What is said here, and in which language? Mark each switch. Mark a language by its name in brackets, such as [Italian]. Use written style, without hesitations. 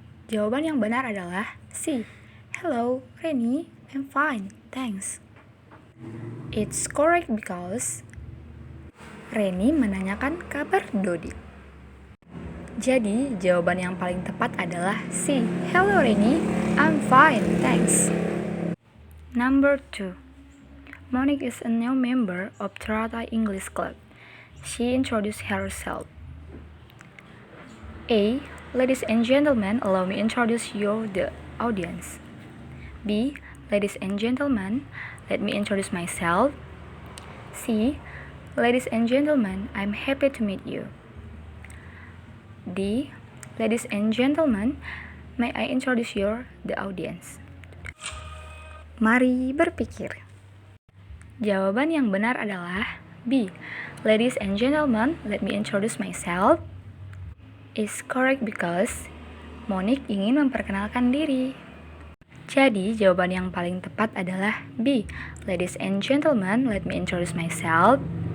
[Indonesian] Jawaban yang benar adalah C. [English] Hello, Rainy, I'm fine, thanks. It's correct because Reni [Indonesian] menanyakan kabar [English] Dodi. [Indonesian] Jadi, jawaban yang paling tepat adalah C. [English] Hello Reni, I'm fine, thanks. Number 2. Monique is a new member of Teratai English Club. She introduced herself. A. Ladies and gentlemen, allow me introduce you the audience. B. Ladies and gentlemen, let me introduce myself. C. Ladies and gentlemen, I'm happy to meet you. D. Ladies and gentlemen, may I introduce you the audience? [Indonesian] Mari berpikir. Jawaban yang benar adalah B. [English] Ladies and gentlemen, let me introduce myself. Is correct because Monique [Indonesian] ingin memperkenalkan diri. Jadi, jawaban yang paling tepat adalah B. [English] Ladies and gentlemen, let me introduce myself.